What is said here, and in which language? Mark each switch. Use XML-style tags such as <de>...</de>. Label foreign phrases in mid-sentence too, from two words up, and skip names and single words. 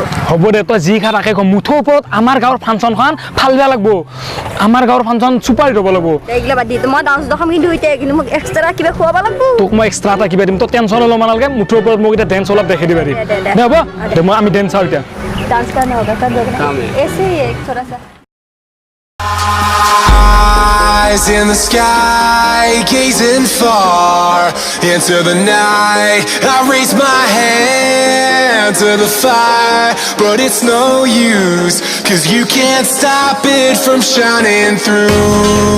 <as>হ'ব দে তই যি খা তাকে কম মুঠৰ ওপৰত আমাৰ গাঁৱৰ ফাংচনখন ফালিব লাগিব আমাৰ গাঁৱৰ ফাংচন চুপাৰ হিট হ'ব লাগিব এইগিলা বাদ দি মই ডান্স দেখাম কিন্তু এতিয়া কিন্তু মোক এক্সট্ৰা কিবা খুৱাব লাগিব তোক মই এক্সট্ৰা এটা কিবা দিম তই টেনশ্যন ল'ব নালাগে মুঠৰ ওপৰত মোক এতিয়া ডেন্স অলপ দেখাই দিবা দে হ'ব দে মই আমি ডেন্স চাওঁ এতিয়া</as> <hi>डांस करना होगा कर दोगे ऐसे ही एक थोड़ा सा</hi> <en>Eyes in the sky, gazing far into the night. I raise my hand to the fire, but it's no use, 'cause you can't stop it from shining through.</en>